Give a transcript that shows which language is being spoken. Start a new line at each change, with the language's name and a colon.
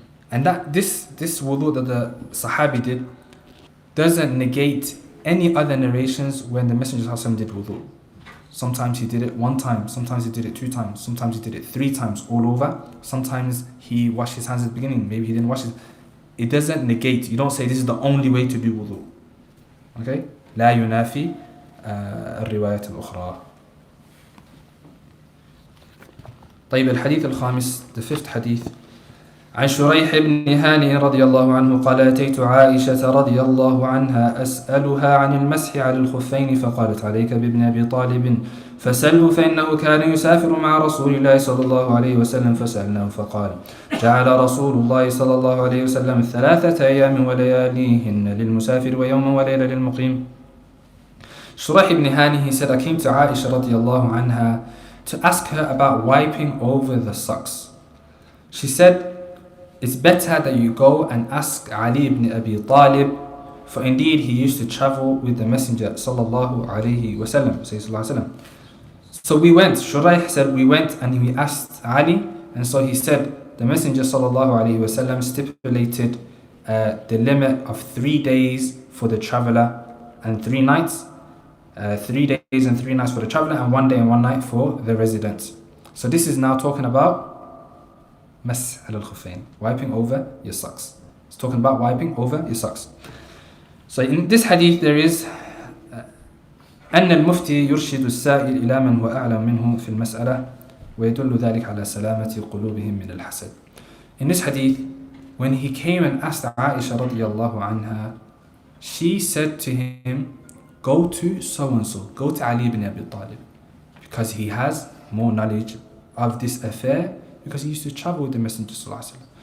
English: And that this wudu that the Sahabi did doesn't negate any other narrations when the Messenger of Allah did wudu. Sometimes he did it 1 time, sometimes he did it 2 times, sometimes he did it 3 times all over. Sometimes he washed his hands at the beginning, maybe he didn't wash his. It doesn't negate. You don't say this is the only way to do wudu. Okay?
Arabic: لا ينافي الروايات الأخرى. طيب, الحديث الخامس,
English: the 5th hadith.
Arabic: عن شريح بن هانئ رضي الله عنه قال أتيت عائشة رضي الله عنها أسألها عن المسح على الخفين فقالت عليك بابن أبي طالب فسله فإنه كان يسافر مع رسول الله صلى الله عليه وسلم فسألناه فقال جعل رسول الله صلى الله عليه وسلم 3 أيام ولياليهن للمسافر ويوما وليلة للمقيم.
English: Shuraih ibn Hani, he said, I came to Aisha radiallahu anha to ask her about wiping over the socks. She said, it's better that you go and ask Ali ibn Abi Talib, for indeed he used to travel with the Messenger sallallahu alayhi wasallam. So we went, Shuraih said, we went and we asked Ali, and so he said, the Messenger sallallahu alayhi wasallam stipulated the limit of 3 days for the traveller and 3 nights. 3 days and 3 nights for the traveller and 1 day and 1 night for the residents. So this is now talking about Mas' al-Khuffayn, wiping over your socks. It's talking about wiping over your socks. So in this hadith there is
Arabic: أن المفتي يرشد السائل إلى من هو أعلم منه في المسألة ويدل ذلك على سلامة قلوبهم من الحسد.
English: In this hadith, when he came and asked Aisha radiallahu anha, she said to him, go to so and so, go to Ali ibn Abi Talib, because he has more knowledge of this affair, because he used to travel with the Messenger sallallahu alaihi wasallam.